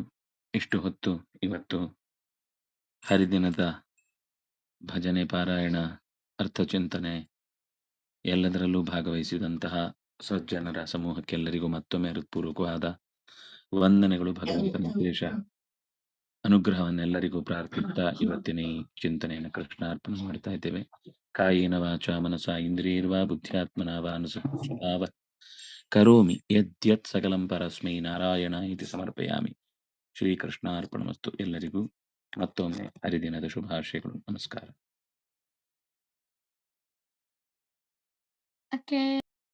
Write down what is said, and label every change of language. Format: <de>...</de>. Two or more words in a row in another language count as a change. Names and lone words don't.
<kn>ಇಷ್ಟು ಹೊತ್ತು ಇವತ್ತು ಹರಿದಿನದ ಭಜನೆ, ಪಾರಾಯಣ, ಅರ್ಥಚಿಂತನೆ ಎಲ್ಲದರಲ್ಲೂ ಭಾಗವಹಿಸಿದಂತಹ ಸಜ್ಜನರ ಸಮೂಹಕ್ಕೆಲ್ಲರಿಗೂ ಮತ್ತೊಮ್ಮೆ ಹೃತ್ಪೂರ್ವಕವಾದ ವಂದನೆಗಳು. ಭಗವಂತನ ವಿಶೇಷ ಅನುಗ್ರಹವನ್ನೆಲ್ಲರಿಗೂ ಪ್ರಾರ್ಥಿಸುತ್ತಾ ಇವತ್ತಿನ ಈ ಚಿಂತನೆಯನ್ನು ಕೃಷ್ಣಾರ್ಪಣೆ ಮಾಡ್ತಾ ಇದ್ದೇವೆ.</kn> <sa>ಕಾಯೇನ ವಾಚಾ ಮನಸಾ ಇಂದ್ರಿಯೈರ್ವಾ ಬುದ್ಧ್ಯಾತ್ಮನಾ ವಾ ಅನುಸೃತ್ಯೇವ ಕರೋಮಿ ಯದ್ಯತ್ ಸಕಲಂ ಪರಸ್ಮೈ ನಾರಾಯಣಾಯ ಇತಿ ಸಮರ್ಪಯಾಮಿ. ಶ್ರೀಕೃಷ್ಣಾರ್ಪಣಮಸ್ತು.</sa> <kn>ಎಲ್ಲರಿಗೂ ಮತ್ತೊಮ್ಮೆ ಹರಿದಿನದ ಶುಭಾಶಯಗಳು. ನಮಸ್ಕಾರ. Okay.</kn>